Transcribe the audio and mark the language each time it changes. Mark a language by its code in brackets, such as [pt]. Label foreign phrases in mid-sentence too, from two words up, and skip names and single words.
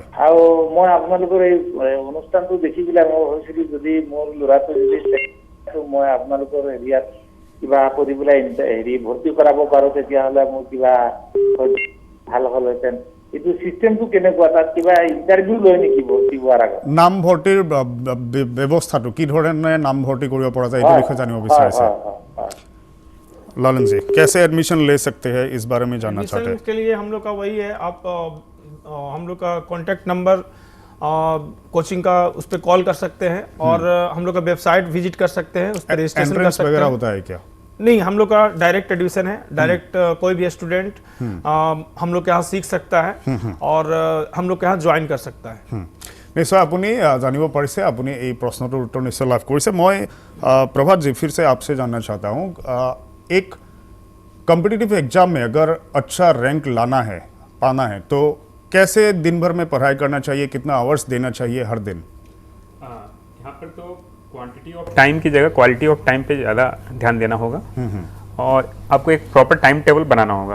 [as] আৰু মই আপোনালোকৰ এই অনুষ্ঠানটো দেখি পেলাই মই ভাবিছিলোঁ যদি মোৰ ল'ৰাটো যদি মই আপোনালোকৰ এৰিয়াত কিবা কৰি পেলাই ভৰ্তি কৰাব পাৰোঁ তেতিয়াহ'লে মোৰ কিবা ভাল হ'লহেঁতেন। এইটো চিষ্টেমটো কেনেকুৱা, তাত কিবা ইণ্টাৰভিউ লয় নেকি ভৰ্তি হোৱাৰ আগত? নাম ভৰ্তিৰ ব্যৱস্থাটো কি ধৰণে নাম ভৰ্তি কৰিব পৰা যায় এইটো বিষয়ে জানিব বিচাৰিছে। [hi] लालन जी, कैसे एडमिशन ले सकते हैं, इस बारे में जानना चाहते हैं। के लिए हम लोग का वही है, आप हम लोग का [en] contact number [hi] कोचिंग का उस पर कॉल कर सकते हैं और हम लोग का वेबसाइट विजिट कर सकते हैं, उस पर रजिस्ट्रेशन कर सकते हैं। वगैरह होता है क्या? नहीं, हम लोग का डायरेक्ट एडमिशन है, डायरेक्ट कोई भी स्टूडेंट हम लोग के यहाँ सीख सकता है और हम लोग के यहाँ ज्वाइन कर सकता है। [as] निश्चय আপুনি জানিব পাৰিছে, আপুনি এই প্ৰশ্নটোৰ উত্তৰ নিশ্চয় লাভ কৰিছে। [hi] মই प्रभात जी फिर से आपसे जानना चाहता हूँ, एक [en] competitive exam [hi] में अगर अच्छा रैंक लाना है, पाना है, तो कैसे दिन भर में पढ़ाई करना चाहिए, कितना आवर्स देना चाहिए हर दिन? यहाँ पर तो [en] quantity of time [hi] की जगह [en] quality of time [hi] पे ज़्यादा ध्यान देना होगा और आपको एक [en] proper time table [hi] बनाना होगा।